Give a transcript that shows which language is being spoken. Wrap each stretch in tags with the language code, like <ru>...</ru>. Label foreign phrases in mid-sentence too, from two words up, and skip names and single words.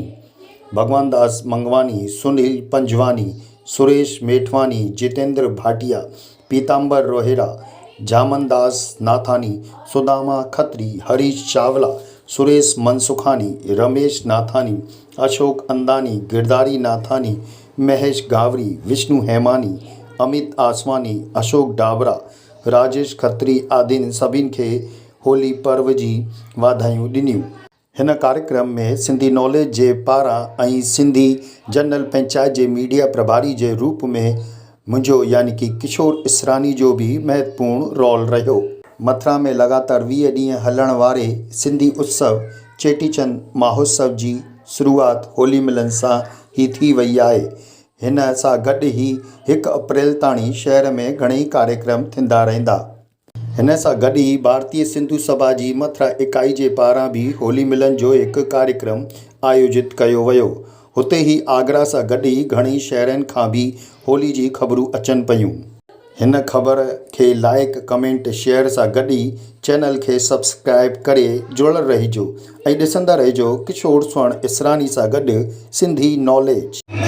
<sd>भगवान दास मंगवानी, सुनील पंजवानी, सुरेश मेठवानी, जितेंद्र भाटिया, पीताम्बर रोहेरा, जामनदास नाथानी, सुदामा खत्री, हरीश चावला, सुरेश मनसुखानी, रमेश नाथानी, अशोक अंदानी, गिरधारी नाथानी, महेश गावरी, विष्णु हेमानी, अमित आसवानी, अशोक डाबरा, राजेश खत्री आदिन सभिनि खे होली पर्व जी वाधायूं ॾिनियूं। हिन कार्यक्रम में सिंधी नॉलेज जे पारां ऐं सिंधी जनरल पंचायत जे मीडिया प्रभारी जे रूप में मुंहिंजो यानी कि किशोर इसरानी जो भी महत्वपूर्ण रोल रहियो। मथुरा में लगातार 20 ॾींहं हलण वारे सिंधी उत्सव चेटीचंद महोत्सव जी शुरूआत होली मिलन सां ही थी वई आहे। हिन सां गॾु ई 1 अप्रैल ताणी शहर में घणेई कार्यक्रम थींदा रहंदा। हिन सां गॾु ई भारतीय सिंधु सभा जी मथुरा इकाई जे पारां भी होली मिलन जो हिकु कार्यक्रम आयोजित कयो वियो। हुते ही आगरा सां गॾु ई घणेई शहरनि खां भी होली जी ख़बरूं अचनि पियूं। हिन ख़बर खे लाइक, कमेंट, शेयर सां गॾु ई चैनल खे सब्सक्राइब करे जुड़ल रहिजो ऐं ॾिसंदा रहिजो किशोर स्वर्ण इसरानी सां गॾु सिंधी नॉलेज।</sd>